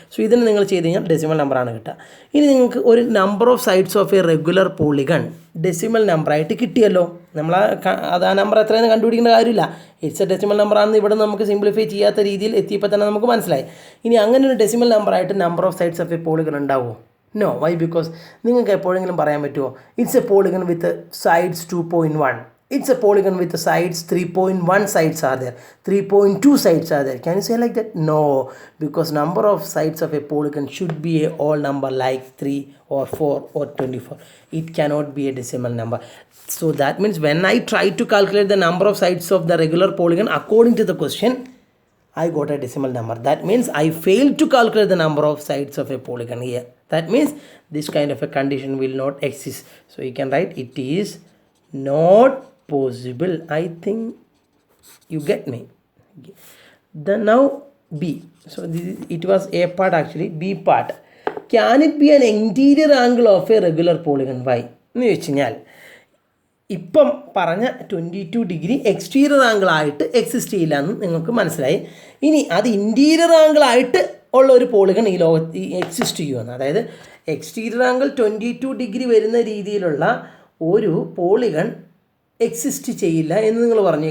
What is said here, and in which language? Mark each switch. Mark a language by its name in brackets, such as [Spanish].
[Malayalam] So ഇതിന് നിങ്ങൾ ചെയ്ത് കഴിഞ്ഞാൽ ഡെസിമൽ നമ്പറാണ് കിട്ടുക. ഇനി നിങ്ങൾക്ക് ഒരു number of sides of A regular polygon decimal നമ്പറായിട്ട് കിട്ടിയല്ലോ. നമ്മൾ ആ നമ്പർ എത്രയെന്ന് കണ്ടുപിടിക്കേണ്ട കാര്യമില്ല. [English] it's a [Malayalam] ഡെസിമൽ നമ്പറാണെന്ന് ഇവിടെ നമുക്ക് സിംപ്ലിഫൈ ചെയ്യാത്ത രീതിയിൽ എത്തിയപ്പോൾ തന്നെ നമുക്ക് മനസ്സിലായി. ഇനി അങ്ങനെ ഒരു decimal നമ്പറായിട്ട് number of sides of A polygon ഉണ്ടാവുമോ? [English] No. Why? [Malayalam] ബിക്കോസ് നിങ്ങൾക്ക് എപ്പോഴെങ്കിലും പറയാൻ പറ്റുമോ [English] It's a polygon with sides 2.1, it's a polygon with the sides 3.1 sides are there, 3.2 sides are there. Can you say like that? No, because number of sides of a polygon should be a whole number like 3 or 4 or 24. It cannot be a decimal number. So that means when I try to calculate the number of sides of the regular polygon according to the question, I got a decimal number. That means I failed to calculate the number of sides of a polygon here. That means this kind of a condition will not exist. So you can write it is not possible. I think you get me. Then now B. So it was A part actually. B part. Can it be an interior angle of a regular polygon? Why? [Malayalam] എന്ന് വെച്ച് കഴിഞ്ഞാൽ ഇപ്പം പറഞ്ഞ 22 degree exterior angle ആയിട്ട് exist ചെയ്യില്ല എന്ന് നിങ്ങൾക്ക് മനസ്സിലായി. ഇനി അത് ഇൻറ്റീരിയർ ആംഗിൾ ആയിട്ട് ഉള്ള ഒരു പോളിഗൺ ഈ ലോകത്ത് എക്സിസ്റ്റ് ചെയ്യുമെന്ന്, അതായത് എക്സ്റ്റീരിയർ ആംഗിൾ 22 ഡിഗ്രി വരുന്ന രീതിയിലുള്ള ഒരു പോളിഗൺ എക്സിസ്റ്റ് ചെയ്യില്ല എന്ന് നിങ്ങൾ പറഞ്ഞു.